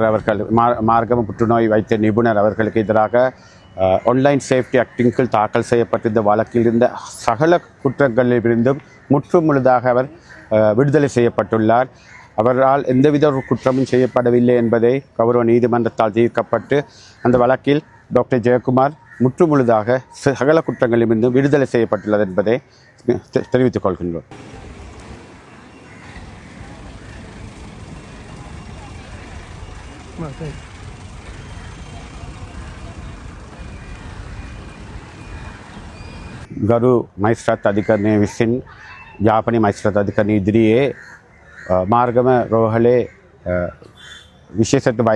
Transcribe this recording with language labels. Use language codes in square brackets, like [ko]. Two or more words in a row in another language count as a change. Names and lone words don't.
[ta] அவர்கள் மார்கம புற்றுநோய் வைத்திய நிபுணர் அவர்களுக்கு எதிராக [en] online safety act [ta] கீழ் தாக்கல் செய்யப்பட்டிருந்த வழக்கில் இருந்த சகல குற்றங்களிலிருந்தும் முழுதாக அவர் விடுதலை செய்யப்பட்டுள்ளார். அவரால் எந்தவித ஒரு குற்றமும் செய்யப்படவில்லை என்பதை கௌரவ நீதிமன்றத்தால் தீர்க்கப்பட்டு அந்த வழக்கில் டாக்டர் ஜெயக்குமார் முழுதாக சகல குற்றங்களிலிருந்து விடுதலை செய்யப்பட்டுள்ளது என்பதை தெரிவித்துக் கொள்கின்றோம். [si] ගරු මයිස්ත්‍රාත් අධිකරණය විසින් යාපනයේ මයිස්ත්‍රාත් අධිකරණය ඉදිරියේ මාර්ගම රෝහලේ විශේෂඥ